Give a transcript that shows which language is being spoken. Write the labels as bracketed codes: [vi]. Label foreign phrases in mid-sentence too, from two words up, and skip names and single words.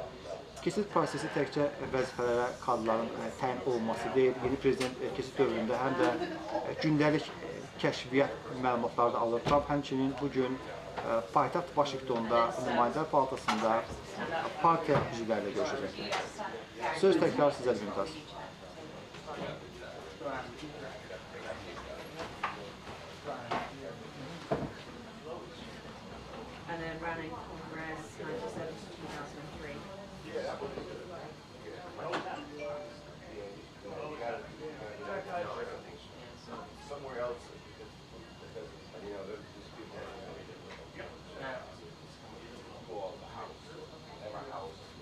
[az] Keçid prosesi təkcə vəzifələrə kadrların təyin olunması deyil, yeni prezident keçid dövründə həm də gündəlik kəşfiyyat məlumatları da alır. Tramp həmçinin bugün paytaxt Vaşinqtonda, nümayəndələr palatasında partiya üzvləri ilə görüşəcəkdir. Söz təkrar sizə Mümtaz. [en] And then running Congress 97 to 2003. Somewhere else, you know, there's just people call the house, every house.